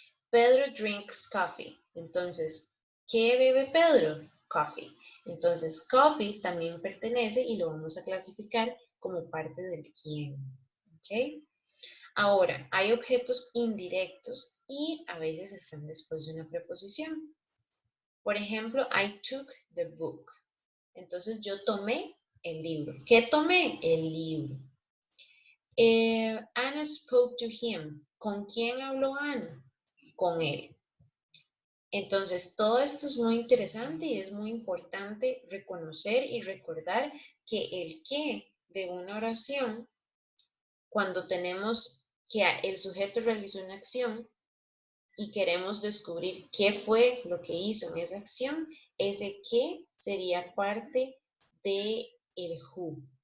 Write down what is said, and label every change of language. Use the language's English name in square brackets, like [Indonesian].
[English] Pedro drinks coffee. [Spanish] Entonces, ¿qué bebe Pedro? Coffee. Entonces, coffee también pertenece y lo vamos a clasificar como parte del quién. ¿Ok? Ahora, hay objetos indirectos y a veces están después de una preposición. Por ejemplo, [English] I took the book. [Spanish] Entonces yo tomé el libro. ¿Qué tomé? El libro. [English] Anna spoke to him. [Spanish] ¿Con quién habló Anna? Con él. Entonces, todo esto es muy interesante y es muy importante reconocer y recordar que el qué de una oración, cuando tenemos que el sujeto realizó una acción, y queremos descubrir qué fue lo que hizo en esa acción, ese qué sería parte de el who.